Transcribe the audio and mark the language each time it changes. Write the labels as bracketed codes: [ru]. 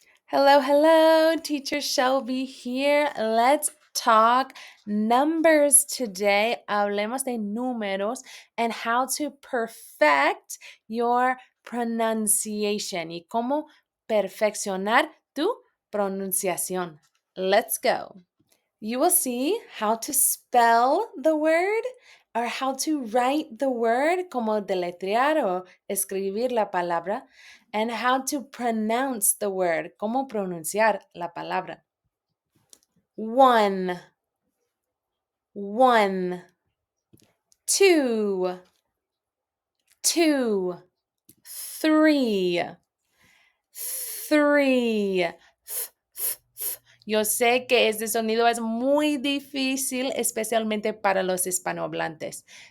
[en] Hello, hello, teacher Shelby here. Let's talk numbers today. [es] Hablemos de números [en] and how to perfect your pronunciation [es] y cómo perfeccionar tu pronunciación. [en] Let's go. You will see how to spell the word or how to write the word, [es] como deletrear o escribir la palabra, [en] and how to pronounce the word, [es] como pronunciar la palabra. [en] One, one, two, two, three, three. [es] Yo sé que este sonido es muy difícil, especialmente para los hispanohablantes.